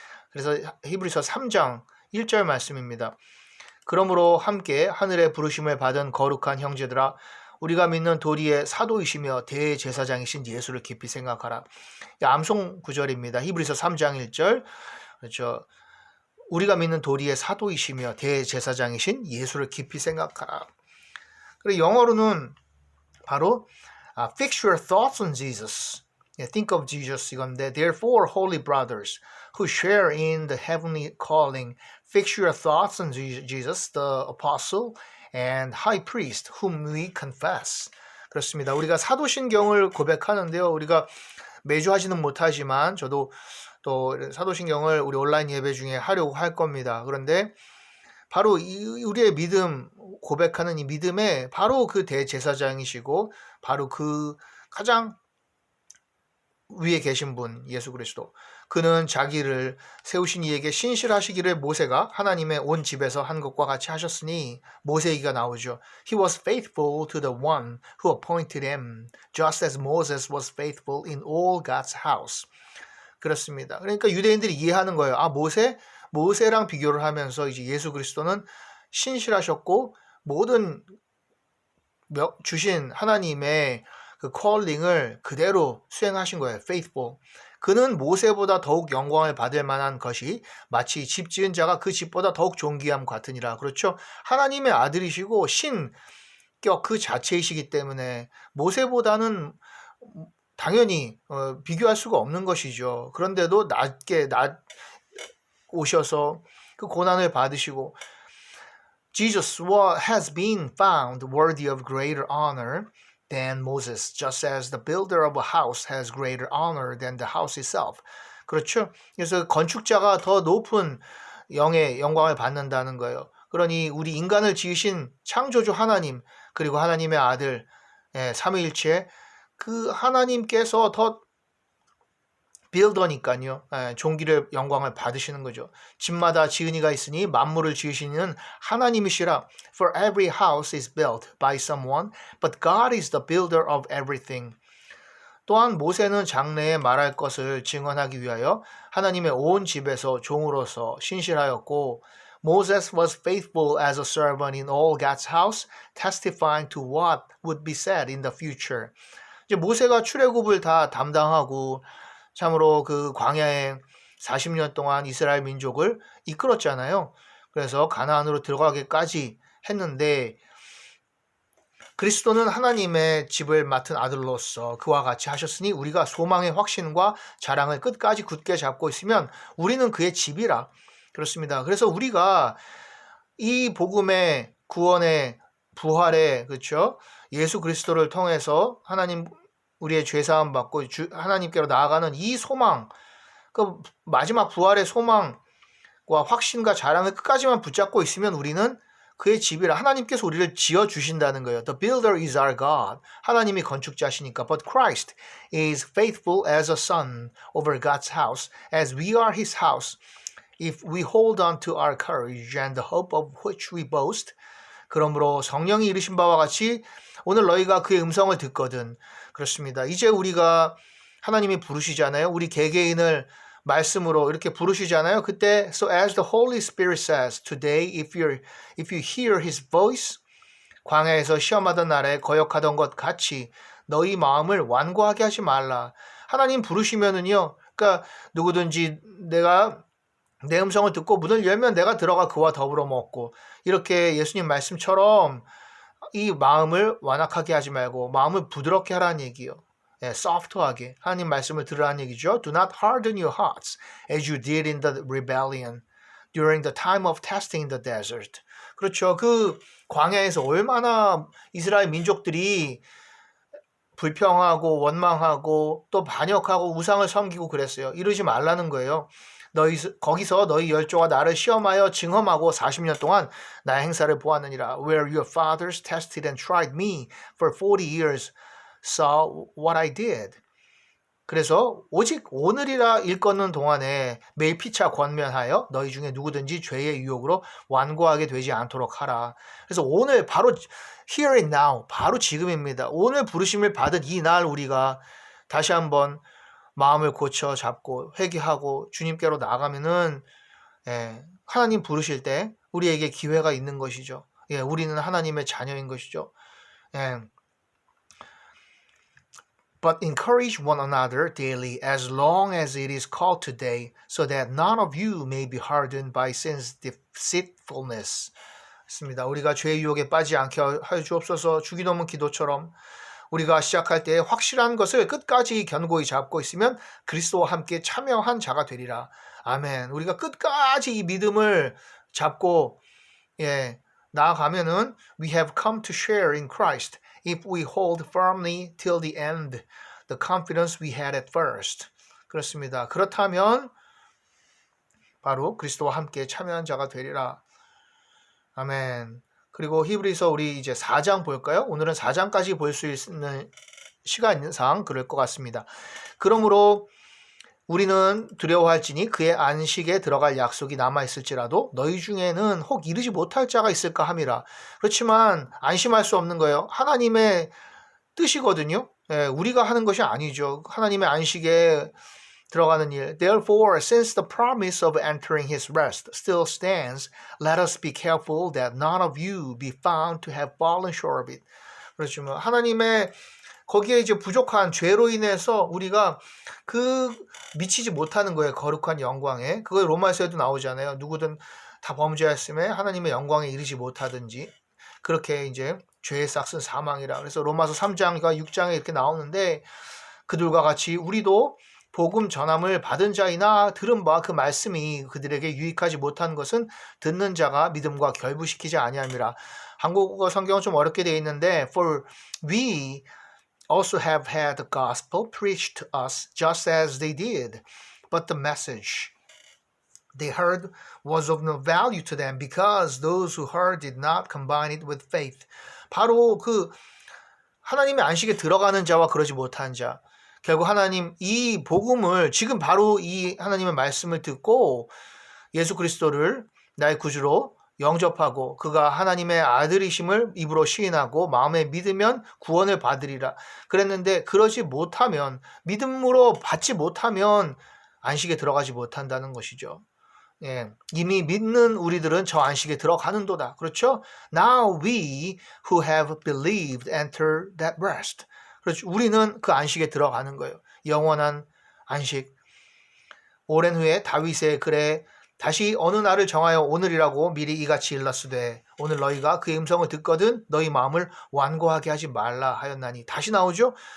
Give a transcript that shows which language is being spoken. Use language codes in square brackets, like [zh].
[ko] 그래서 히브리서 3장 1절 말씀입니다. 그러므로 함께 하늘의 부르심을 받은 거룩한 형제들아 우리가 믿는 도리의 사도이시며 대제사장이신 예수를 깊이 생각하라. 암송 구절입니다. 히브리서 3장 1절. 그렇죠. 우리가 믿는 도리의 사도이시며 대제사장이신 예수를 깊이 생각하라. 그리고 영어로는 바로 [en] fix your thoughts on Jesus. Think of Jesus [ko] 이건데 [en] therefore holy brothers who share in the heavenly calling fix your thoughts on Jesus the apostle and high priest whom we confess. [ko] 그렇습니다. 우리가 사도신경을 고백하는데요. 우리가 매주 하지는 못하지만 저도 또 사도신경을 우리 온라인 예배 중에 하려고 할 겁니다. 그런데 바로 우리의 믿음 고백하는 이 믿음에 바로 그 대제사장이시고 바로 그 가장 위에 계신 분 예수 그리스도. 그는 자기를 세우신 이에게 신실하시기를 모세가 하나님의 온 집에서 한 것과 같이 하셨으니 모세 얘기가 나오죠. [en] He was faithful to the one who appointed him, just as Moses was faithful in all God's house. [ko] 그렇습니다. 그러니까 유대인들이 이해하는 거예요. 모세랑 비교를 하면서 이제 예수 그리스도는 신실하셨고 모든 주신 하나님의 그 콜링을 그대로 수행하신 거예요. [en] faithful. [ko] 그는 모세보다 더욱 영광을 받을 만한 것이 마치 집 지은 자가 그 집보다 더욱 존귀함 같으니라. 그렇죠? 하나님의 아들이시고 신격 그 자체이시기 때문에 모세보다는 당연히 비교할 수가 없는 것이죠. 그런데도 낮게 오셔서 그 고난을 받으시고 [en] Jesus has been found worthy of greater honor than Moses, just as the builder of a house has greater honor than the house itself. [ko] 그렇죠? 그래서 건축자가 더 높은 영의 영광을 받는다는 거예요. 그러니 우리 인간을 지으신 창조주 하나님, 그리고 하나님의 아들 삼위일체 그 하나님께서 더 빌더니까요. 종기를 영광을 받으시는 거죠. 집마다 지은이가 있으니 만물을 지으시는 하나님이시라. [en] For every house is built by someone, but God is the builder of everything. [ko] 또한 모세는 장래에 말할 것을 증언하기 위하여 하나님의 온 집에서 종으로서 신실하였고 [en] Moses was faithful as a servant in all God's house, testifying to what would be said in the future. [ko] 이제 모세가 출애굽을 다 담당하고 참으로 그 광야에 40년 동안 이스라엘 민족을 이끌었잖아요. 그래서 가나안으로 들어가기까지 했는데 그리스도는 하나님의 집을 맡은 아들로서 그와 같이 하셨으니 우리가 소망의 확신과 자랑을 끝까지 굳게 잡고 있으면 우리는 그의 집이라. 그렇습니다. 그래서 우리가 이 복음의 구원의 부활의 그렇죠? 예수 그리스도를 통해서 하나님 우리의 죄사함 받고 하나님께로 나아가는 이 소망, 그 마지막 부활의 소망과 확신과 자랑을 끝까지만 붙잡고 있으면 우리는 그의 집이라. 하나님께서 우리를 지어주신다는 거예요. [en] The builder is our God. [ko] 하나님이 건축자시니까. [en] But Christ is faithful as a son over God's house, as we are his house. If we hold on to our courage and the hope of which we boast. [ko] 그러므로 성령이 이르신 바와 같이 오늘 너희가 그의 음성을 듣거든. 그렇습니다. 이제 우리가 하나님이 부르시잖아요. 우리 개개인을 말씀으로 이렇게 부르시잖아요. 그때 [en] so as the Holy Spirit says today if you hear his voice [ko] 광야에서 시험하던 날에 거역하던 것 같이 너희 마음을 완고하게 하지 말라. 하나님 부르시면은요. 그러니까 누구든지 내가 내 음성을 듣고 문을 열면 내가 들어가 그와 더불어 먹고 이렇게 예수님 말씀처럼 이 마음을 완악하게 하지 말고 마음을 부드럽게 하라는 얘기예요. soft하게 하나님 말씀을 들으라는 얘기죠. [en] Do not harden your hearts as you did in the rebellion during the time of testing in the desert. [ko] 그렇죠. 그 광야에서 얼마나 이스라엘 민족들이 불평하고 원망하고 또 반역하고 우상을 섬기고 그랬어요. 이러지 말라는 거예요. 거기서 너희 열조가 나를 시험하여 증험하고 40년 동안 나의 행사를 보았느니라. [en] Where your fathers tested and tried me for 40 years saw what I did. [ko] 그래서 오직 오늘이라 일컫는 동안에 매일 피차 권면하여 너희 중에 누구든지 죄의 유혹으로 완고하게 되지 않도록 하라. 그래서 오늘 바로 [en] here and now [ko] 바로 지금입니다. 오늘 부르심을 받은 이 날 우리가 다시 한번 마음을 고쳐 잡고 회개하고 주님께로 나가면은 하나님 부르실 때 우리에게 기회가 있는 것이죠. 우리는 하나님의 자녀인 것이죠. [en] But encourage one another daily as long as it is called today, so that none of you may be hardened by sin's deceitfulness. [ko] 있습니다. 우리가 죄의 유혹에 빠지지 않게 하여 주옵소서. 주기도문 기도처럼 우리가 시작할 때 확실한 것을 끝까지 견고히 잡고 있으면 그리스도와 함께 참여한 자가 되리라. 아멘. 우리가 끝까지 이 믿음을 잡고 나아가면은 [en] we have come to share in Christ if we hold firmly till the end the confidence we had at first. [ko] 그렇습니다. 그렇다면 바로 그리스도와 함께 참여한 자가 되리라. 아멘. 그리고 히브리서 우리 이제 4장 볼까요? 오늘은 4장까지 볼 수 있는 시간 있는 상 그럴 것 같습니다. 그러므로 우리는 두려워할지니 그의 안식에 들어갈 약속이 남아있을지라도 너희 중에는 혹 이르지 못할 자가 있을까 함이라. 그렇지만 안심할 수 없는 거예요. 하나님의 뜻이거든요. 우리가 하는 것이 아니죠. 하나님의 안식에 들어가는 일. [en] Therefore, since the promise of entering his rest still stands, let us be careful that none of you be found to have fallen short of it. [ko] 그렇지만 하나님의 거기에 이제 부족한 죄로 인해서 우리가 미치지 못하는 거예요. 거룩한 영광에. 그거 로마서에도 나오잖아요. 누구든 다 범죄했음에 하나님의 영광에 이르지 못하든지 그렇게 이제 죄의 싹은 사망이라. 그래서 로마서 3장과 6장에 이렇게 나오는데 그들과 같이 우리도 복음 전함을 받은 자이나 들은 바 그 말씀이 그들에게 유익하지 못한 것은 듣는 자가 믿음과 결부시키지 아니함이라. 한국어 성경은 좀 어렵게 되어 있는데 [en] For we also have had the gospel preached to us just as they did. But the message they heard was of no value to them because those who heard did not combine it with faith. [ko] 바로 그 하나님의 안식에 들어가는 자와 그러지 못한 자. 결국 하나님 이 복음을 지금 바로 이 하나님의 말씀을 듣고 예수 그리스도를 나의 구주로 영접하고 그가 하나님의 아들이심을 입으로 시인하고 마음에 믿으면 구원을 받으리라 그랬는데 그러지 못하면 믿음으로 받지 못하면 안식에 들어가지 못한다는 것이죠. 예, 이미 믿는 우리들은 저 안식에 들어가는도다. 그렇죠? [en] Now we who have believed enter that rest. [ko] 그렇죠. 우리는 그 안식에 들어가는 거예요. 영원한 안식. 오랜 후에 다윗의 글에 다시 어느 날을 정하여 오늘이라고 미리 이같이 일렀으되 오늘 너희가 그의 음성을 듣거든 너희 마음을 완고하게 하지 말라 하였나니 다시 나오죠.